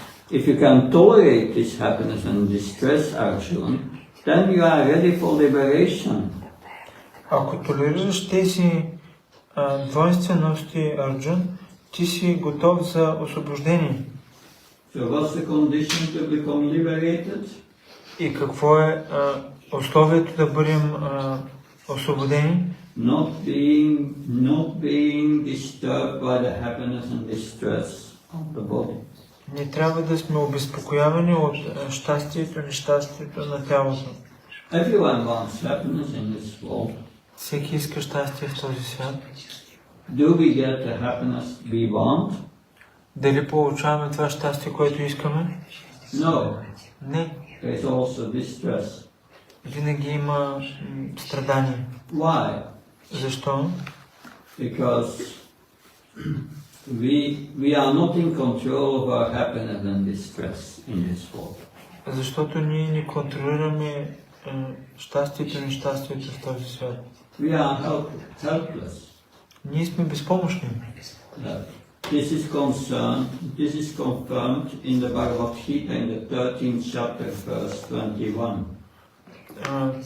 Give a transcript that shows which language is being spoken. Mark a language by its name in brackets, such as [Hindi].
[English] If you can tolerate this happiness and distress, Arjun, then you are ready for liberation. [Bulgarian] Ако толерираш тези двойствености, Арджун, ти си готов за освобождение. [English] So what's the condition to become liberated? [Bulgarian] И какво е условието да бъдем освободени? [English] Not being disturbed by the happiness and distress of the body. [Bulgarian] Не трябва да сме обезпокоявани от щастието и нещастието на тялото. [English] Everyone wants happiness in this world. [Bulgarian] Всеки иска щастие в този свят. [English] Do we get the happiness we want? [Bulgarian] Дали получаваме това щастие, което искаме? [English] No. [Bulgarian] Не. [English] There is also distress. [Bulgarian] Винаги има страдание. [English] Why? [Bulgarian] Защо? [English] Because we are not in control of our happiness and distress in this world. [Bulgarian] Защото ние не контролираме щастието и нещастието в този свят. [English] We are helpless. [Bulgarian] Ние сме безпомощни. [English] This is confirmed in the Bhagavad Gita in the 13th chapter, verse 21.